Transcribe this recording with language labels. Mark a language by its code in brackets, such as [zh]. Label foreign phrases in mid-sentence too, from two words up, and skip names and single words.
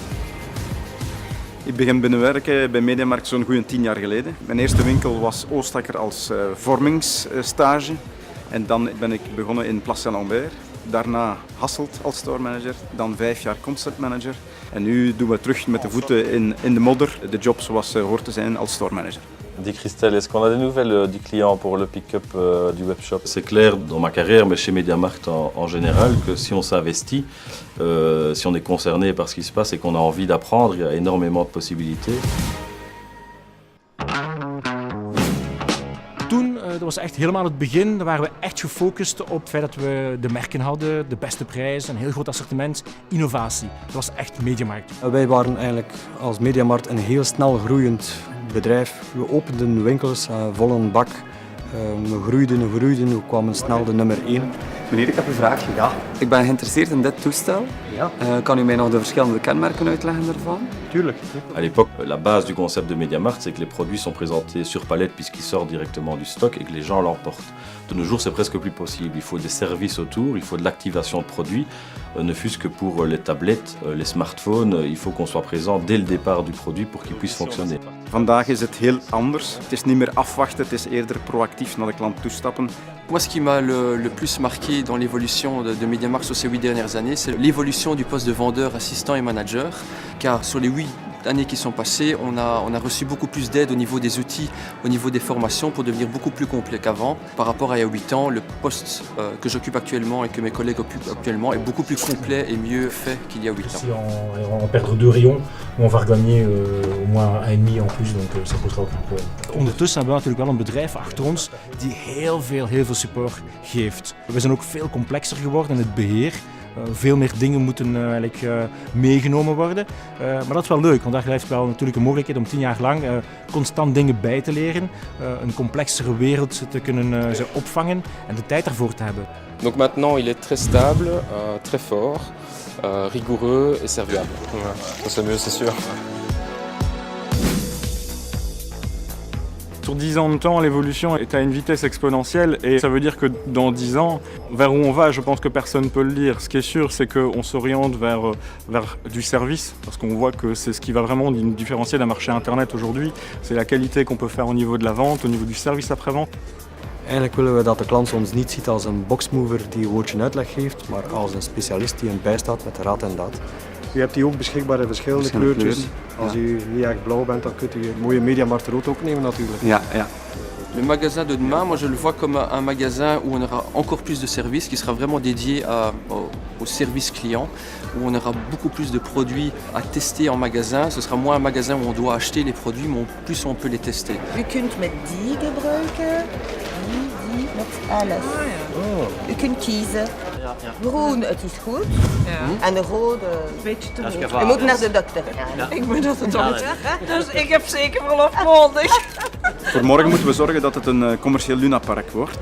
[nl] Ik begin binnenwerken bij MediaMarkt zo'n goede 10 jaar geleden. Mijn eerste winkel was Oostakker als vormingsstage. En dan ben ik begonnen in Place Saint-Lambert. Daarna Hasselt als [en] store manager. [nl] Dan 5 jaar [en] concept manager. [nl] En nu doen we terug met de voeten in de modder. De job zoals hoort te zijn als [en] store manager. [fr] Dis Christelle, est-ce qu'on a des nouvelles du client pour le pick-up du webshop? C'est clair dans ma carrière, mais chez MediaMarkt en général, que si on s'investit, si on est concerné par ce qui se passe et qu'on a envie d'apprendre, il y a énormément de possibilités. [nl] Toen, dat was echt helemaal het begin, dan waren we echt gefocust op het feit dat we de merken hadden, de beste prijzen, een heel groot assortiment, innovatie. Dat was echt MediaMarkt. Wij waren eigenlijk als MediaMarkt een heel snel groeiend bedrijf. We openden winkels vol een bak. We groeiden, we kwamen snel de nummer 1. Meneer, ik heb een vraagje. Ja. Ik ben geïnteresseerd in dit toestel. Ja. Kan u mij nog de verschillende kenmerken uitleggen daarvan? Tuurlijk. [fr] À l'époque, la base du concept de MediaMarkt, c'est que les produits sont présentés sur palette puisqu'ils sortent directement du stock et que les gens l'emportent. De nos jours, c'est presque plus possible. Il faut des services autour, il faut de l'activation de produits, ne fût-ce que pour les tablettes, les smartphones. Il faut qu'on soit présent dès le départ du produit pour qu'il puisse fonctionner. [nl] Vandaag is het heel anders. Het is niet meer afwachten, het is eerder proactief naar de klant toestappen. [fr] Moi, ce qui m'a le plus marqué dans l'évolution de MediaMarkt sur ces 8 dernières années, c'est l'évolution du poste de vendeur, assistant et manager. Car sur les 8 années qui sont passées, on a reçu beaucoup plus d'aide au niveau des outils, au niveau des formations pour devenir beaucoup plus complet qu'avant. Par rapport à il y a 8 ans, le poste que j'occupe actuellement et que mes collègues occupent actuellement est beaucoup plus complet et mieux fait qu'il y a 8 ans. Si on va perdre 2 rayons, on va regagner au moins 1,5 en plus, donc ça posera aucun problème. [nl] Ondertussen hebben we natuurlijk wel een bedrijf achter ons die heel veel support geeft. We zijn ook veel complexer geworden in het beheer. Veel meer dingen moeten eigenlijk meegenomen worden. Maar dat is wel leuk, want dat geeft wel natuurlijk een mogelijkheid om 10 jaar lang constant dingen bij te leren, een complexere wereld te kunnen opvangen en de tijd daarvoor te hebben. [fr] Donc maintenant il est très stable, très fort, rigoureux et serviable. Ça c'est mieux, c'est sûr. Sur 10 ans de temps, l'évolution est à une vitesse exponentielle et ça veut dire que dans 10 ans, vers où on va, je pense que personne ne peut le dire. Ce qui est sûr, c'est qu'on s'oriente vers du service, parce qu'on voit que c'est ce qui va vraiment différencier d'un marché internet aujourd'hui. C'est la qualité qu'on peut faire au niveau de la vente, au niveau du service après-vente. [nl] Eigenlijk willen we dat de klant ons niet ziet als een boxmover die een woordje uitleg geeft, maar als een specialist die hem bijstaat met raad en daad. U hebt die ook beschikbaar in verschillende kleurtjes. Als u niet echt blauw bent, dan kunt u een mooie MediaMarkt rood ook nemen natuurlijk. Ja. [fr] Le magasin de demain, moi je le vois comme un magasin où on aura encore plus de services, qui sera vraiment dédié au service client, où on aura beaucoup plus de produits à tester en magasin. Ce sera moins un magasin où on doit acheter les produits, mais plus on peut les tester. [nl] U kunt met die gebruiken, die met alles. U kunt kiezen. Groen, het is goed. En de rode... Beetje te hoog. Je moet naar de dokter. Ja. Ik moet naar de dokter. Dus ik heb zeker verlof nodig. Voor morgen moeten we zorgen dat het een commercieel lunapark wordt.